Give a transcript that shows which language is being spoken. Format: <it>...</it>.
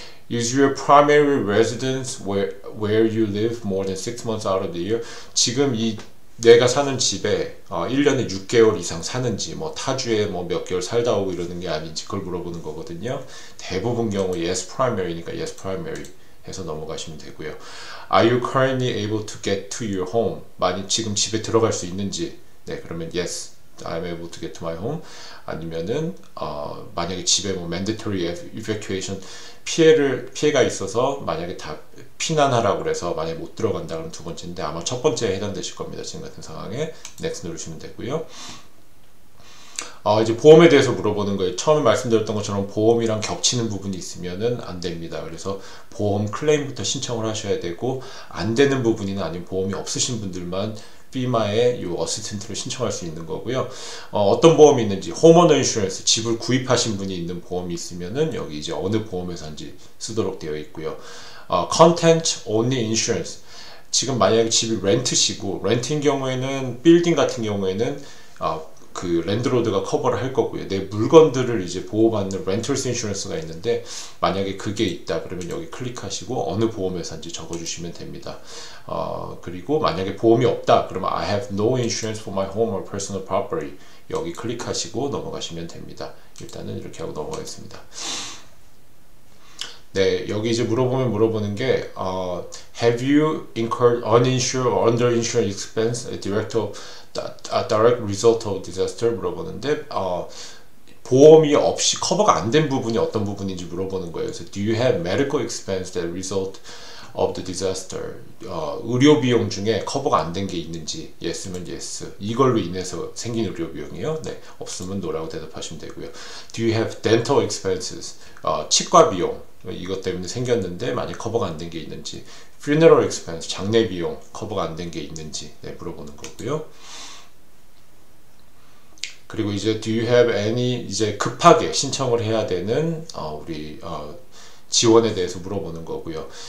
<en>Is your primary residence where you live more than 6 months out of the year?</en> <ko>지금 이 내가 사는 집에 1년에 6개월 이상 사는지, 뭐 타주에 뭐 몇 개월 살다 오고 이러는 게 아닌지 그걸 물어보는 거거든요. 대부분 경우 yes primary니까 yes primary 해서 넘어가시면 되고요.</ko> <en>Are you currently able to get to your home?</en> <ko>만약 지금 집에 들어갈 수 있는지, 네, 그러면</ko> <en>yes, I'm able to get to my home.</en> <ko>아니면은 만약에 집에 뭐 mandatory evacuation 피해가 있어서 만약에 다 피난하라고 그래서 만약에 못 들어간다 그러면 두 번째인데 아마 첫 번째에 해당되실 겁니다. 지금 같은 상황에 next 누르시면 되고요. 이제 보험에 대해서 물어보는 거예요. 처음에 말씀드렸던 것처럼 보험이랑 겹치는 부분이 있으면은 안 됩니다. 그래서 보험 클레임부터 신청을 하셔야 되고, 안 되는 부분이나 아니면 보험이 없으신 분들만 FEMA의 이 어시스턴트를 신청할 수 있는 거고요. 어떤 보험이 있는지, 홈오너 인슈런스, 집을 구입하신 분이 있는 보험이 있으면은 여기 이제 어느 보험회사인지 쓰도록 되어 있고요. Content Only Insurance, 지금 만약에 집이 렌트시고, 렌트인 경우에는 빌딩 같은 경우에는 그 랜드로드가 커버를 할 거고요. 내 물건들을 이제 보호받는 렌털스 인슈런스가 있는데 만약에 그게 있다 그러면 여기 클릭하시고 어느 보험회사인지 적어주시면 됩니다. 그리고 만약에 보험이 없다 그러면</ko> <en>I have no insurance for my home or personal property,</en> <ko>여기 클릭하시고 넘어가시면 됩니다. 일단은 이렇게 하고 넘어가겠습니다. 네, 여기 이제 물어보는 게</ko> <en>Have you incurred uninsured or underinsured expense direct result of disaster?</en> <ko>물어보는데 보험이 없이 커버가 안 된 부분이 어떤 부분인지 물어보는 거예요.</ko> <en>그래서 Do you have medical expense that result of the disaster?</en> <ko>의료 비용 중에 커버가 안 된 게 있는지, yes면 yes, 이걸로 인해서 생긴 의료 비용이요. 네, 없으면 no라고 대답하시면 되고요.</ko> <en>Do you have dental expenses?</en> <ko>치과 비용, 이것 때문에 생겼는데 만약 커버가 안 된 게 있는지, funeral expense, 장례 비용 커버가 안 된 게 있는지, 네, 물어보는 거고요. 그리고 이제</ko> <en>do you have any,</en> <ko>이제 급하게 신청을 해야 되는 우리 지원에 대해서 물어보는 거고요.</ko>